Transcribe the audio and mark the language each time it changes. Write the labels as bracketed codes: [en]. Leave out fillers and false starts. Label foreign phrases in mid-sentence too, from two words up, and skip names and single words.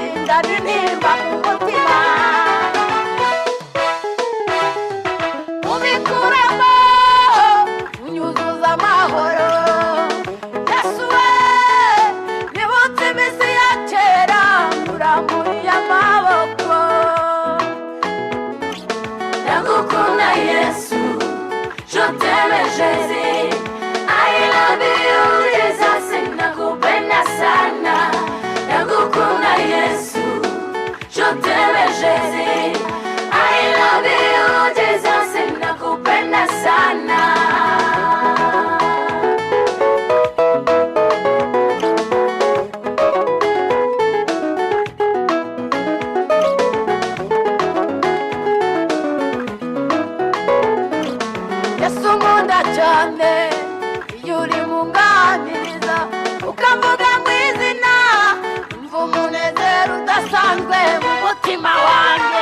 [rw] uzana intimba mu mutima ubikuramo unyuzuza amahoro. Yesu we nibutse iminsi ya kera uramburiye amaboko. Ndagukunda Yesu, [fr] je t'aime Jésus, [en] I love you Jesus, [sw] nakupenda sana. [rw] Ndagukunda Yesu, [fr] je t'aime Jésus, [en] I love you Jesus, [sw] nakupenda sana. [rw] Yesu nkunda cyane iyo uri munganiriza ukavuga mu izina mva umunezero udasanzwe mu mutima wanjye.